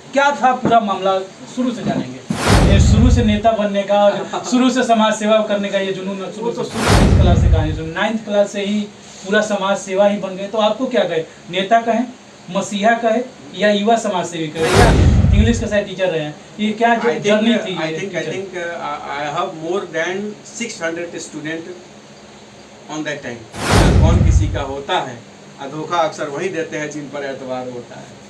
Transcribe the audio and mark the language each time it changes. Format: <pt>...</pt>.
<hi>क्या था पूरा मामला, शुरू से जानेंगे। ये शुरू से नेता बनने का और शुरू से समाज सेवा करने का ये जुनून शुरू से 9th क्लास से कहानी सुन, 9th क्लास से ही पूरा समाज सेवा ही बन गए। तो आपको क्या कहे, नेता कहे, मसीहा कहे या युवा समाज सेवी कहे? इंग्लिश के साथ टीचर रहे हैं, ये क्या जर्नी थी?</hi> <en>I think I have more than 600 student on that time।</en> <hi>कौन किसी का होता है, धोखा अक्सर वही देते हैं जिन पर एतबार होता है।</hi>